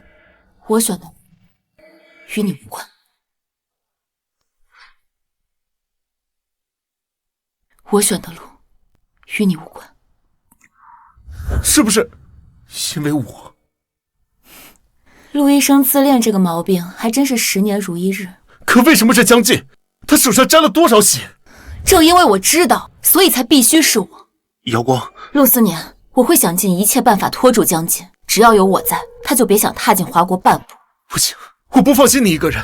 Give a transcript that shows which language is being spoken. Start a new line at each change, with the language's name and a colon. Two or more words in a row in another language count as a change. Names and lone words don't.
Chinese: 我選的與你無關。我選的路與你無關。是不是因為我？陸醫生自戀這個毛病還真是10年如一日。可為什麼是江進？他手上沾了多少血？正因為我知道，所以才必須是我。瑶光，陆思年，我会想盡一切辦法拖住江進，只要有我在，他就別想踏進華國半步。不行，我不放心你一個人。